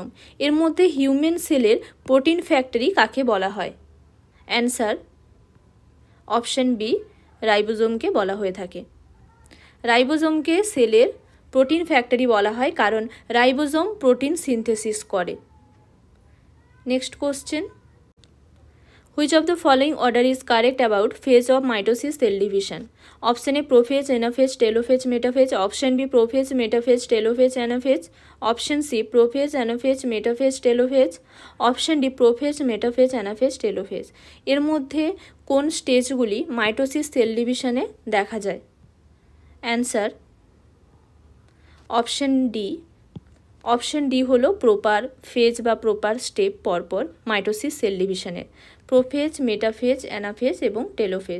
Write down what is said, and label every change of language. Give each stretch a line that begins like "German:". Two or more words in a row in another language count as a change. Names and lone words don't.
Bangla: এর মধ্যে
English: human cell's protein factory
Bangla: কাকে বলা হয়?
English: answer option B
Bangla: রাইবোজোমকে বলা হয়ে থাকে। রাইবোজোমকে
English: cell's protein factory
Bangla: বলা হয় কারণ রাইবোজোম
English: protein synthesis
Bangla: করে।
English: next question, which of the following order is correct about phase of mitosis cell division? Option A prophase, anaphase, telophase, metaphase, option B prophase, metaphase, telophase, anaphase, option C prophase, anaphase, metaphase, telophase, option D prophase, metaphase, anaphase, telophase।
Bangla: এর মধ্যে কোন স্টেজগুলি
English: mitosis cell division
Bangla: দেখা যায়?
English: answer option D.
Bangla: অপশন ডি হলো
English: proper phase
Bangla: বা
English: proper step
Bangla: পরপর
English: mitosis cell division's, prophase, metaphase, anaphase
Bangla: এবং টেলোফেজ।